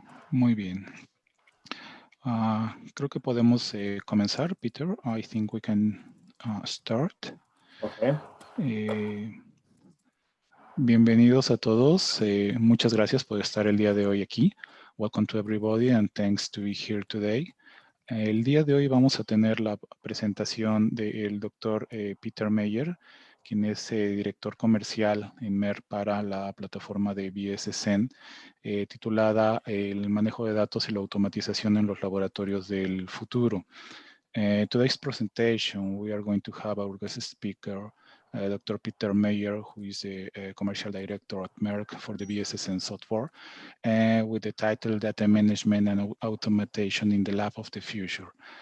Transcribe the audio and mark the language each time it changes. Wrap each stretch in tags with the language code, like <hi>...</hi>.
<es>Muy bien. Creo que podemos comenzar, Peter.</es> <en>I think we can start. Okay.</en> <es>Bienvenidos a todos. Muchas gracias por estar el día de hoy aquí.</es> <en>Welcome to everybody and thanks to be here today.</en> <es>El día de hoy vamos a tener la presentación del doctor Peter Meyer, quien es director comercial en MER para la plataforma de BSSN, titulada El manejo de datos y la automatización en los laboratorios del futuro.</es> <en>Today's presentation, we are going to have our guest speaker, Dr. Peter Meyer, who is the commercial director at Merck for the BSSN software, with the title Data Management and Automation in the Lab of the Future.</en>